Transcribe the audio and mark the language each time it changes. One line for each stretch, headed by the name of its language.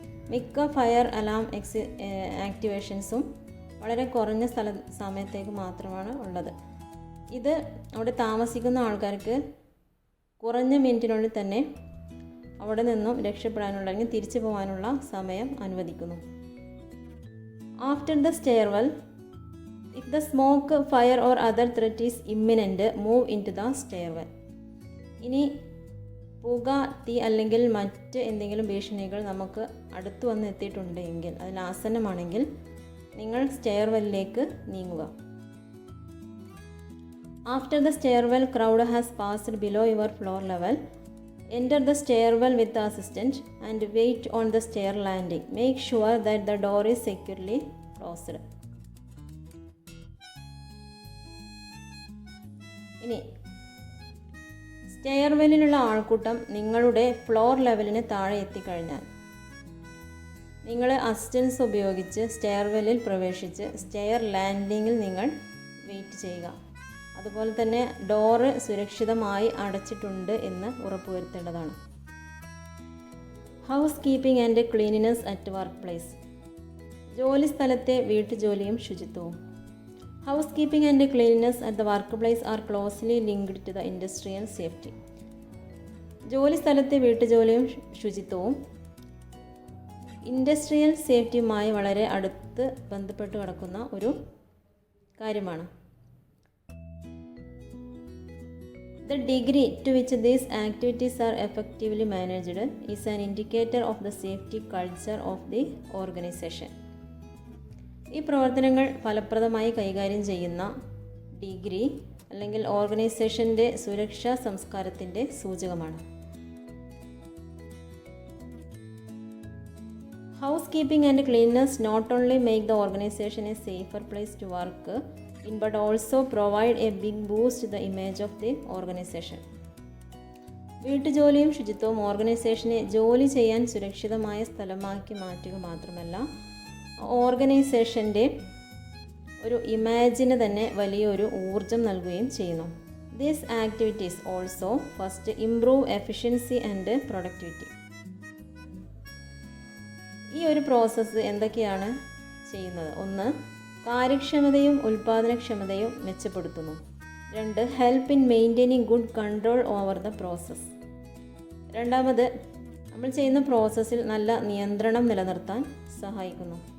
Malayalam: മിക്ക fire alarm ആക്ടിവേഷൻസും വളരെ കുറഞ്ഞ സമയത്തേക്ക് മാത്രമാണ് ഉള്ളത്. ഇത് അവിടെ താമസിക്കുന്ന ആൾക്കാർക്ക് കുറഞ്ഞ മിനിറ്റിനുള്ളിൽ തന്നെ അവിടെ നിന്നും രക്ഷപ്പെടാനുള്ള അല്ലെങ്കിൽ തിരിച്ചു പോകാനുള്ള സമയം അനുവദിക്കുന്നു.
English: After the stairwell, if the smoke, fire or other threat is imminent, move into the stairwell.
Malayalam: ഇനി പുക, തീ അല്ലെങ്കിൽ മറ്റ് എന്തെങ്കിലും ഭീഷണികൾ നമുക്ക് അടുത്ത് വന്ന് എത്തിയിട്ടുണ്ടെങ്കിൽ, അതിൽ ആസന്നമാണെങ്കിൽ നിങ്ങൾ സ്റ്റെയർവെല്ലിലേക്ക് നീങ്ങുക.
English: After the stairwell crowd has passed below your floor level, enter the stairwell with the assistant and wait on the stair landing. Make sure that the door is securely closed.
Malayalam: ഇനി സ്റ്റെയർവെല്ലിലുള്ള ആൾക്കൂട്ടം നിങ്ങളുടെ ഫ്ലോർ ലെവലിന് താഴെ എത്തിക്കഴിഞ്ഞാൽ നിങ്ങൾ assistance ഉപയോഗിച്ച് സ്റ്റെയർവെല്ലിൽ പ്രവേശിച്ച് stair ലാൻഡിങ്ങിൽ നിങ്ങൾ wait ചെയ്യുക. അതുപോലെ തന്നെ ഡോറ് സുരക്ഷിതമായി അടച്ചിട്ടുണ്ട് എന്ന് ഉറപ്പുവരുത്തേണ്ടതാണ്.
English: Housekeeping and cleanliness at workplace.
Malayalam: ജോലി സ്ഥലത്തെ വീട്ടുജോലിയും ശുചിത്വവും.
English: Housekeeping and cleanliness at the workplace are closely linked to the industrial safety.
Malayalam: ജോലി സ്ഥലത്തെ വീട്ടുജോലിയും ശുചിത്വവും ഇൻഡസ്ട്രിയൽ സേഫ്റ്റിയുമായി വളരെ അടുത്ത് ബന്ധപ്പെട്ട് കിടക്കുന്ന ഒരു കാര്യമാണ്.
English: The degree to which these activities are effectively managed is an indicator of the safety culture of the organization.
Malayalam: ഈ പ്രവർത്തനങ്ങൾ ഫലപ്രദമായി കൈകാര്യം ചെയ്യുന്ന ഡിഗ്രി അല്ലെങ്കിൽ ഓർഗനൈസേഷൻ്റെ സുരക്ഷാ സംസ്കാരത്തിൻ്റെ സൂചകമാണ്.
English: Housekeeping and cleanness not only make the organization a safer place to work but also provide a big boost to the image of the organization.
Malayalam: വീട്ടുജോലിയും ശുചിത്വവും ഓർഗനൈസേഷനെ ജോലി ചെയ്യാൻ സുരക്ഷിതമായ സ്ഥലമാക്കി മാറ്റുക മാത്രമല്ല, ഓർഗനൈസേഷൻ്റെ ഒരു ഇമേജിന് തന്നെ വലിയൊരു ഊർജം നൽകുകയും ചെയ്യുന്നു.
English: These activities also first improve efficiency and productivity.
Malayalam: ഈ ഒരു പ്രോസസ്സ് എന്തൊക്കെയാണ് ചെയ്യുന്നത്? ഒന്ന്, കാര്യക്ഷമതയും ഉൽപ്പാദനക്ഷമതയും മെച്ചപ്പെടുത്തുന്നു.
English: 2, help in maintaining good control over the process.
Malayalam: രണ്ടാമത്, നമ്മൾ ചെയ്യുന്ന പ്രോസസ്സിൽ നല്ല നിയന്ത്രണം നിലനിർത്താൻ സഹായിക്കുന്നു.